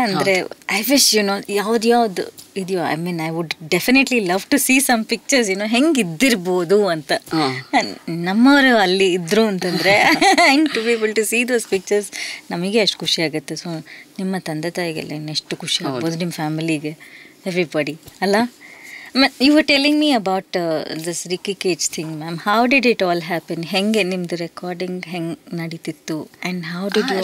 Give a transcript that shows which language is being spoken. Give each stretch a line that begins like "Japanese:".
English: ಅಂದರೆ I wish
Kannada: ಯಾವ್ದು ಇದೆಯೋ,
English: I mean I would definitely love to see some pictures
Kannada: ಹೆಂಗಿದ್ದಿರ್ಬೋದು ಅಂತ. ನಮ್ಮವರು ಅಲ್ಲಿ ಇದ್ರು ಅಂತಂದರೆ
English: and to be able to see those pictures
Kannada: ನಮಗೆ ಅಷ್ಟು ಖುಷಿ ಆಗುತ್ತೆ. ಸೊ ನಿಮ್ಮ ತಂದೆ ತಾಯಿಗೆಲ್ಲ ಇನ್ನೆಷ್ಟು ಖುಷಿ ಆಗ್ಬೋದು, ನಿಮ್ಮ ಫ್ಯಾಮಿಲಿಗೆ, ಎವ್ರಿಬಡಿ ಅಲ್ಲ.
English: You were telling me about this Ricky Cage thing, ma'am. How did it all happen?
Kannada: ಹೆಂಗೆ ನಿಮ್ಮದು ರೆಕಾರ್ಡಿಂಗ್ ಹೆಂಗೆ ನಡೀತಿತ್ತು
English: And how did you?